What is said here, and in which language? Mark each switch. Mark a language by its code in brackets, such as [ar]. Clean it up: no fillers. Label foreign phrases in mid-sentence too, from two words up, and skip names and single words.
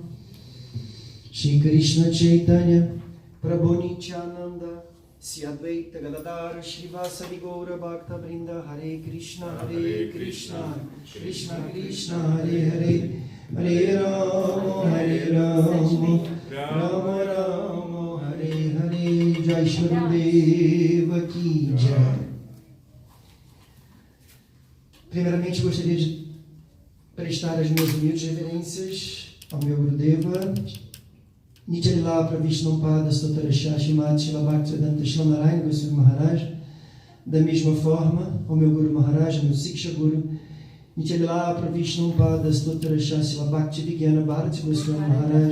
[sa] Shri Krishna Chaitanya Prabhu Nityananda Sri Advaita Gadadhara Srivasadi Gaura Bhakta Vrinda Hare Krishna Krishna Krishna Hare Hare Hare Rama Rama Rama Hare Hare. [hi] Jai Shri Deva Ki Jai. [pt] Primeiramente gostaria de prestar as minhas humildes reverências ao meu Gurudeva Nityalila Pravishnapada Stotara Shashimad Shila Bhaktivedanta Shlanarayana Goswami Maharaj. Da mesma forma, ao meu Guru Maharaj, meu Siksha Guru Nityalila Pravishnapada Stotara Shashila Bhaktivedanta Bharati Goswami Maharaj.